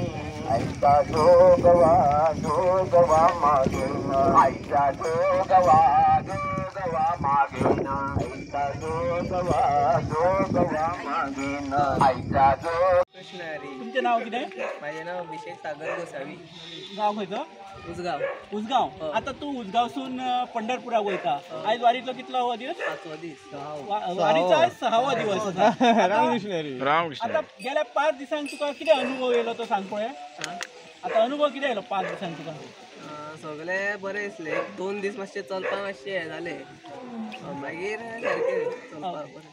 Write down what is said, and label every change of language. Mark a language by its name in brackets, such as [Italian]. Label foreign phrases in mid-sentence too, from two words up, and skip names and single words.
[Marathi] आईचा जोगवा जोगवा मागेन, आईचा जोगवा जोगवा मागेन, आईचा जोगवा जोगवा मागेन, आईचा जोग. [Konkani] तुमचे नाव किती? [Marathi] माझे नाव अभिषेक सागर गोसावी. [Konkani] गाव खंयचं? उसगाव. उसगाव. आता तू उसगावसून पंढरपुराक वयता. आज वारीतलो कितलो हो दिवस? 5वा दीस. वारीचा आज 6वा दिवस आसा. रामकृष्ण. आता गेल्या 5 दिसांक तुका किती अनुभव येयलो तो सांग पळय. आता अनुभव किती येयलो 5 दिसांक तुका? सगळे बरे दिसले. 2 दीस मातशे चलपा मातशे हे जाले, मागीर सारके चलपा बरें.